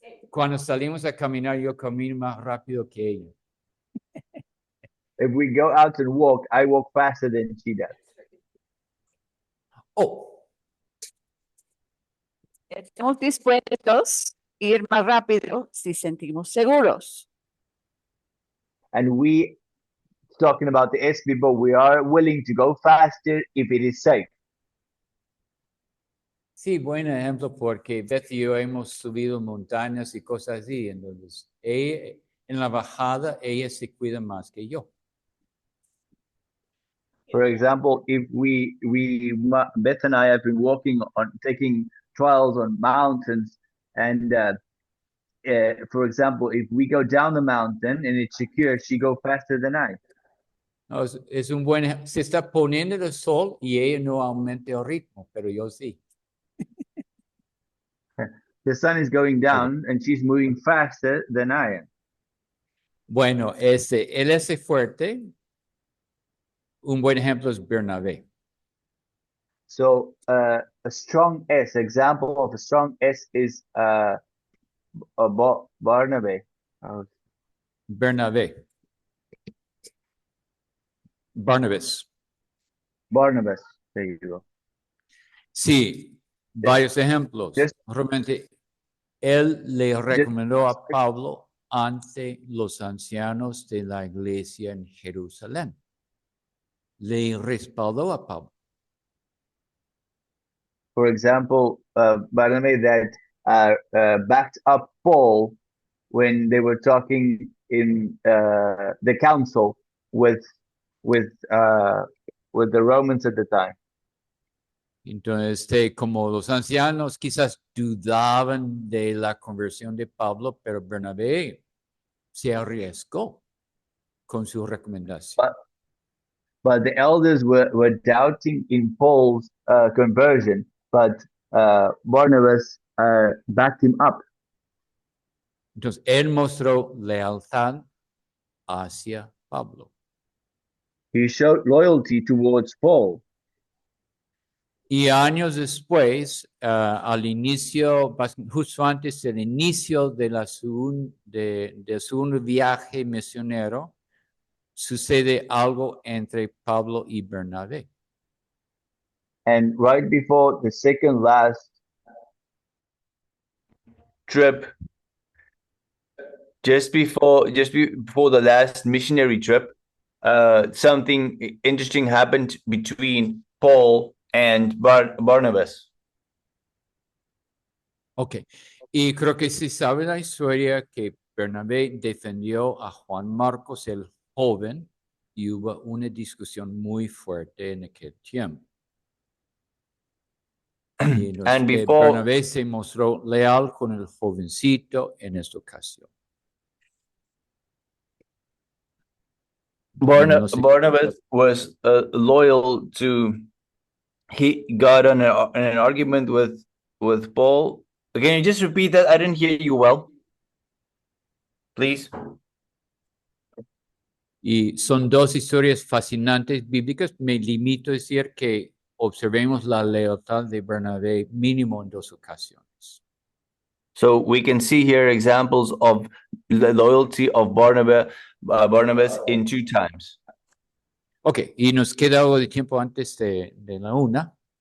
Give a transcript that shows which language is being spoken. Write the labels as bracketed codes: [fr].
[es] Cuando salimos a caminar, yo camino más rápido que ella. [en] If we go out and walk, I walk faster than she does. Oh, [es] Estamos dispuestos a ir más rápido si sentimos seguros. [en] And we, talking about the S people, we are willing to go faster if it is safe. [es] sí, buen ejemplo, porque Beth y yo hemos subido montañas y cosas así, entonces en la bajada ella se cuida más que yo. [en] For example, if Beth and I have been taking trials on mountains, and for example, if we go down the mountain and it's secure, she go faster than I. [es] No, es un buen ejemplo. Se está poniendo el sol y ella no aumenta el ritmo, pero yo sí. [en] The sun is going down and she's moving faster than I am. [es] Bueno, el S fuerte, un buen ejemplo es Bernabé. [en] So a strong S, example of a strong S is Barnabé. [es] Bernabé. [en] Barnabas. Barnabas, there you go. [es] Sí, varios ejemplos. Realmente, él le recomendó a Pablo ante los ancianos de la iglesia en Jerusalén. Le respaldó a Pablo. [en] For example, Barnabé that backed up Paul when they were talking in the council with with uh, with the Romans at the time. [es] Entonces, como los ancianos quizás dudaban de la conversión de Pablo, pero Bernabé se arriesgó con su recomendación. [en] But the elders were doubting in Paul's conversion, but Barnabas backed him up. [es] Entonces, él mostró lealtad hacia Pablo. [en] He showed loyalty towards Paul. [es] Y años después, al inicio, justo antes del inicio de del segundo viaje misionero, sucede algo entre Pablo y Bernabé. [en] And right before the second last trip, just before the last missionary trip, something interesting happened between Paul and Barnabas. [es] Ok, y creo que sí sabe la historia que Bernabé defendió a Juan Marcos el joven y hubo una discusión muy fuerte en aquel tiempo. Y [en] And before [es] Bernabé se mostró leal con el jovencito en esta ocasión. [en] Barnabas was loyal to, he got on an argument with Paul. Can you just repeat that? I didn't hear you well. Please. [es] Y son dos historias fascinantes bíblicas. Me limito a decir que observemos la lealtad de Bernabé mínimo en dos ocasiones. [en] So we can see here examples of the loyalty of Barnabas in 2 times. [es] Ok, y nos queda algo de tiempo antes de la una.